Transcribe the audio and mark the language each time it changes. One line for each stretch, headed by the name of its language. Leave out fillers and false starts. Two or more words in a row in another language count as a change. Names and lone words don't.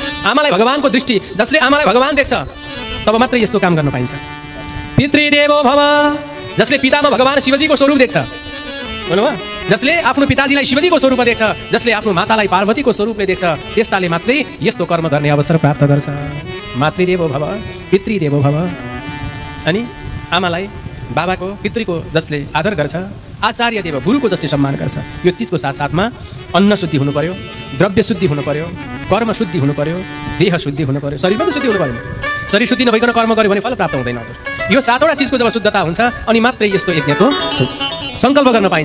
Nepali: आमालाई भगवानको दृष्टि, जसले आमालाई भगवान देख्छ तब मात्रै यस्तो काम गर्न पाइन्छ।
Sanskrit: पितृदेवो भव,
Nepali: जसले पितामा भगवान शिवजीको स्वरूप देख्छ, भन्नुभयो, जसले आफ्नो पिताजीलाई शिवजीको स्वरूपमा देख्छ, जसले आफ्नो मातालाई पार्वतीको स्वरूपले देख्छ, त्यस्ताले मात्रै यस्तो कर्म गर्ने अवसर प्राप्त गर्छ।
Sanskrit: मातृदेवो भव, पितृदेवो भव।
Nepali: अनि आमालाई बाबाको पितृको जसले आदर गर्छ, आचार्य देव गुरुको जसले सम्मान गर्छ, यो चिजको साथसाथमा अन्न शुद्धि हुनु पर्यो, द्रव्य शुद्धि हुनु पर्यो, कर्म शुद्धि हुनु पर्यो, देह शुद्धि हुनु पर्यो, शरीरमा त शुद्धि हुनु पर्यो। शरीर शुद्धि नभइकन कर्म गर्यो भने फल प्राप्त हुँदैन हजुर। यो सातवटा चिजको जब शुद्धता हुन्छ अनि मात्रै यस्तो यज्ञको सङ्कल्प गर्न पाइन्छ।